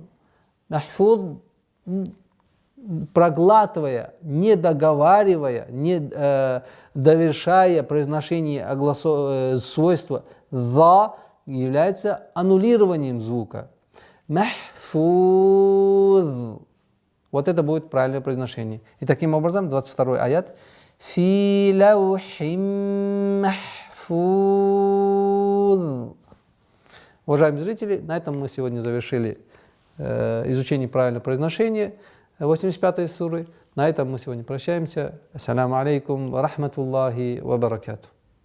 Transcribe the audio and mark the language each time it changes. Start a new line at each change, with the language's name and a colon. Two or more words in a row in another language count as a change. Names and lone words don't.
Russian: Махфуд, проглатывая, не договаривая, не довершая произношение свойства «за», является аннулированием звука. Махфуд. Вот это будет правильное произношение. И таким образом, 22-й аят.
Arabic: في لوح محفوظ.
Russian: Уважаемые зрители, на этом мы сегодня завершили изучение правильного произношения 85-й суры. На этом мы сегодня прощаемся.
Arabic: السلام عليكم ورحمة الله وبركاته.